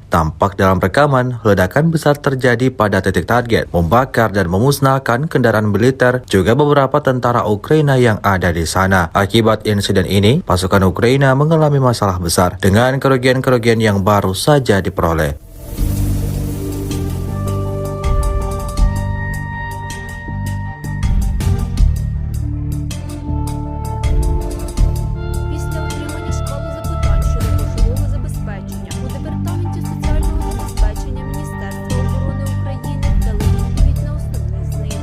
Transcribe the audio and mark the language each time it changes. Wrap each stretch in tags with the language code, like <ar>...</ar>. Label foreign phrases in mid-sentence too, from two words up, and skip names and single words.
<id>Tampak dalam rekaman, ledakan besar terjadi pada titik target, membakar dan memusnahkan kendaraan militer, juga beberapa tentara Ukraina yang ada di sana. Akibat insiden ini, pasukan Ukraina mengalami masalah besar dengan kerugian-kerugian yang baru saja diperoleh.</id> <uk>Після отримання шквалу запитань щодо грошового забезпечення у Департаменті соціального забезпечення Міністерства оборони України дали відповідь на основні з них.</uk>